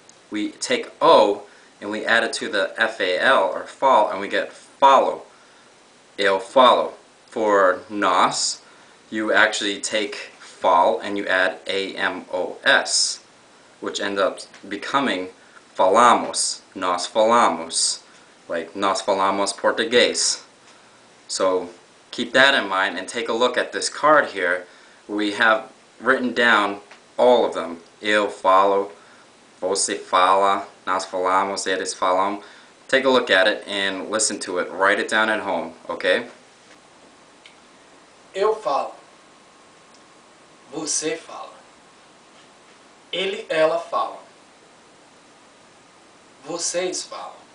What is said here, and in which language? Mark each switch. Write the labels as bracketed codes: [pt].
[en] We take O and we add it to the F-A-L or fal and we get follow. [pt] Eu falo. [en] For nós, you actually take fal and you add A-M-O-S, which ends up becoming falamos. [pt] Nós falamos. Like nós falamos português. [en] So keep that in mind and take a look at this card here. We have written down all of them. [pt] Eu falo, você fala, nós falamos, eles falam. [en] Take a look at it and listen to it. Write it down at home, okay? [pt] Eu falo. Você fala. Ele, ela falam. Vocês falam.